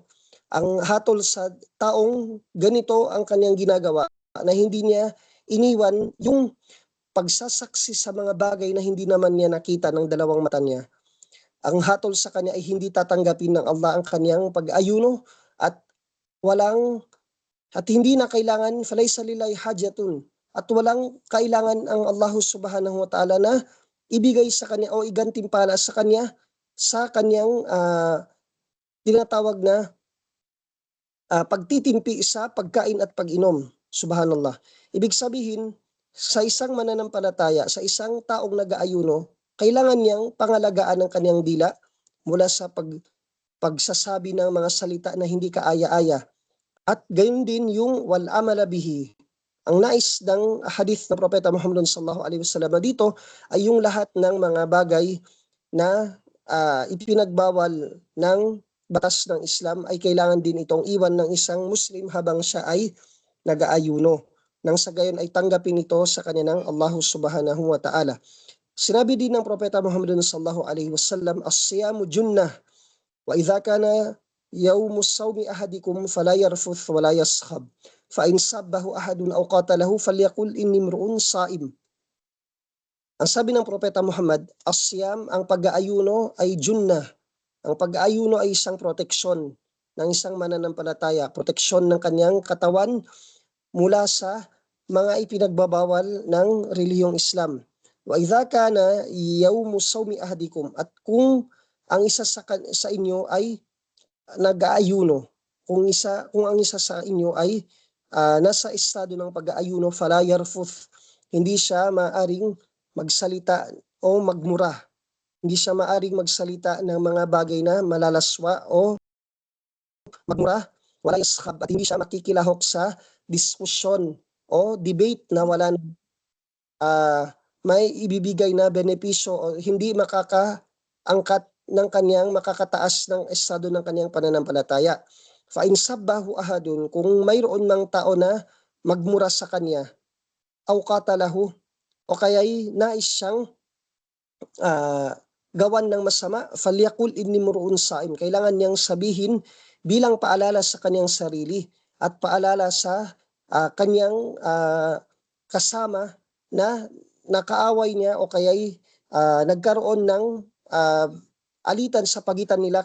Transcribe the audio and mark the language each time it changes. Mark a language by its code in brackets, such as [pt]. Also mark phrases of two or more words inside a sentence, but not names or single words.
[tl] Ang hatol sa taong ganito ang kanyang ginagawa na hindi niya iniwan yung pagsasaksi sa mga bagay na hindi naman niya nakita ng dalawang mata niya. Ang hatol sa kanya ay hindi tatanggapin ng Allah ang kanyang pag-ayuno at hindi na kailangan [ar] فليس لله حاجة, [tl] at walang kailangan ang Allah [ar] سبحانه وتعالى [tl] na ibigay sa kanya o igantimpala sa kanya sa kanyang tinatawag na pagtitimpi sa pagkain at pag-inom. Subhanallah. Ibig sabihin, sa isang mananampalataya, sa isang taong nag-aayuno, kailangan niyang pangalagaan ang kanyang dila mula sa pagsasabi ng mga salita na hindi kaaya-aya. At gayon din yung [ar] والعمل به. [tl] Ang nais ng hadith ng propeta Muhammad [ar] صلى الله عليه وسلم [tl] dito ay yung lahat ng mga bagay na ipinagbawal ng batas ng Islam ay kailangan din itong iwan ng isang Muslim habang siya ay nag-aayuno. Nang sa gayon ay tanggapin ito sa kanya ng Allah [ar] سبحانه وتعالى. [tl] Sinabi din ng propeta Muhammad [ar] صلى الله عليه وسلم الصيام جنة وإذا كان يوم صوم أحدكم فلا يرفث ولا يصخب فإن سبه أحد أو قاتله فليقل إني امرؤ صائم. [tl] Ang sabi ng propeta Muhammad, as-siyam, ang pag-aayuno ay junnah. Ang pag-aayuno ay isang proteksyon ng isang mananampalataya, proteksyon ng kanyang katawan mula sa mga ipinagbabawal ng relihiyong Islam. [ar] وإذا كان يوم صوم أحدكم, [tl] at kung ang isa sa inyo ay nag-aayuno, kung ang isa sa inyo ay nasa estado ng pag-aayuno, [ar] فلا يرفث, [tl] hindi siya maaring magsalita o magmura. Hindi siya maaring magsalita ng mga bagay na malalaswa o magmura, [ar] ولا يصخب, [tl] at hindi siya makikilahok sa diskusyon o debate na wala may ibibigay na benepisyo o hindi makakaangkat ng kanyang makakataas ng estado ng kanyang pananampalataya. [ar] فإن سبه أحد, [tl] kung mayroon mang tao na magmura sa kanya, [ar] أو قاتله, [tl] o kaya'y nais siyang gawan ng masama, [ar] فليقل إني مرء صائم. [tl] Kailangan niyang sabihin bilang paalala sa kanyang sarili at paalala sa kanyang kasama na nakaaway niya o kaya'y nagkaroon ng alitan sa pagitan nila.